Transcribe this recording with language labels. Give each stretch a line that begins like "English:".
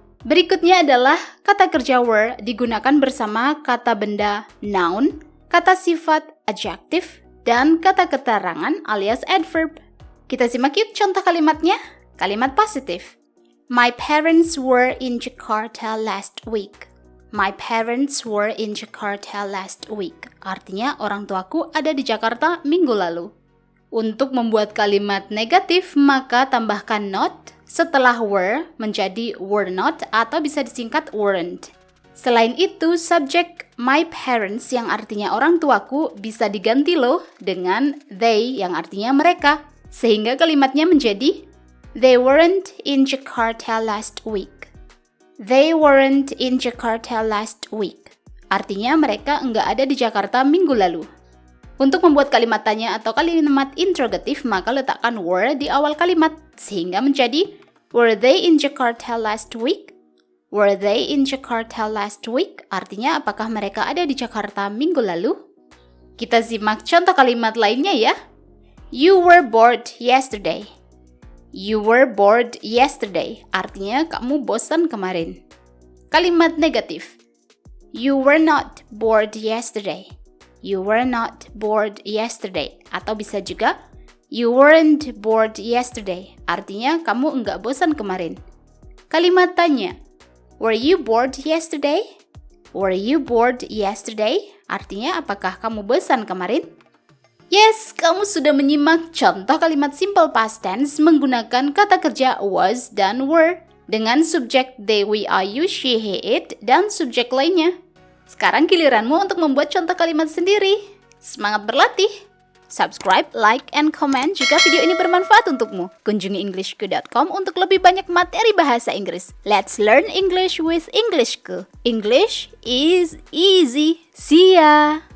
Indonesian: Berikutnya adalah kata kerja were digunakan bersama kata benda noun, kata sifat adjective, dan kata keterangan alias adverb. Kita simak yuk contoh kalimatnya. Kalimat positif.
English: My parents were in Jakarta last week. My parents were in Jakarta last week.
Indonesian: Artinya orang tuaku ada di Jakarta minggu lalu. Untuk membuat kalimat negatif, maka tambahkan not setelah were menjadi were not atau bisa disingkat weren't. Selain itu, subjek my parents yang artinya orang tuaku bisa diganti loh dengan they yang artinya mereka. Sehingga kalimatnya menjadi
English: they weren't in Jakarta last week. They weren't in Jakarta last week.
Indonesian: Artinya mereka enggak ada di Jakarta minggu lalu. Untuk membuat kalimat tanya atau kalimat interrogatif, maka letakkan were di awal kalimat. Sehingga menjadi
English: were they in Jakarta last week? Were they in Jakarta last week?
Indonesian: Artinya apakah mereka ada di Jakarta minggu lalu? Kita simak contoh kalimat lainnya ya.
English: You were bored yesterday. You were bored yesterday.
Indonesian: Artinya kamu bosan kemarin. Kalimat negatif.
English: You were not bored yesterday. You were not bored yesterday.
Indonesian: Atau bisa juga
English: you weren't bored yesterday.
Indonesian: Artinya kamu enggak bosan kemarin. Kalimat tanya.
English: Were you bored yesterday? Were you bored yesterday?
Indonesian: Artinya apakah kamu bosan kemarin? Yes, kamu sudah menyimak contoh kalimat simple past tense menggunakan kata kerja was dan were dengan subjek they, we, are, you, she, he, it, dan subjek lainnya. Sekarang giliranmu untuk membuat contoh kalimat sendiri. Semangat berlatih!
English: Subscribe, like, and comment
Indonesian: jika video ini bermanfaat untukmu. Kunjungi englishku.com untuk lebih banyak materi bahasa Inggris.
English: Let's learn English with Englishku. English is easy. See ya!